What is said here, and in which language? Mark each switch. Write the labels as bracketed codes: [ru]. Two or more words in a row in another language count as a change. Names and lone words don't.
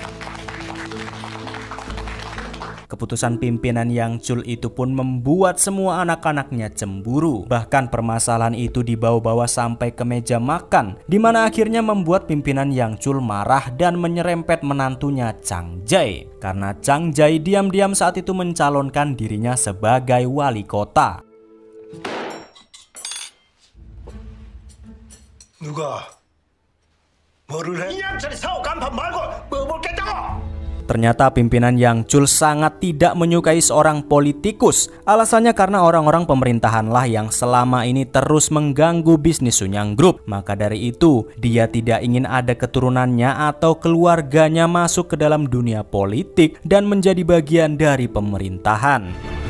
[id] Keputusan pimpinan Yang Chul itu pun membuat semua anak-anaknya cemburu. Bahkan permasalahan itu dibawa-bawa sampai ke meja makan, di mana akhirnya membuat pimpinan Yang Chul marah dan menyerempet menantunya Chang Jae. Karena Chang Jae diam-diam saat itu mencalonkan dirinya sebagai wali kota. [ko] 누가 뭐를 해? 이년철이 사고 간판 말고 뭐 먹겠다고? [id] Ternyata pimpinan Yang Chul sangat tidak menyukai seorang politikus. Alasannya karena orang-orang pemerintahanlah yang selama ini terus mengganggu bisnis Sunyang Group. Maka dari itu, dia tidak ingin ada keturunannya atau keluarganya masuk ke dalam dunia politik dan menjadi bagian dari pemerintahan.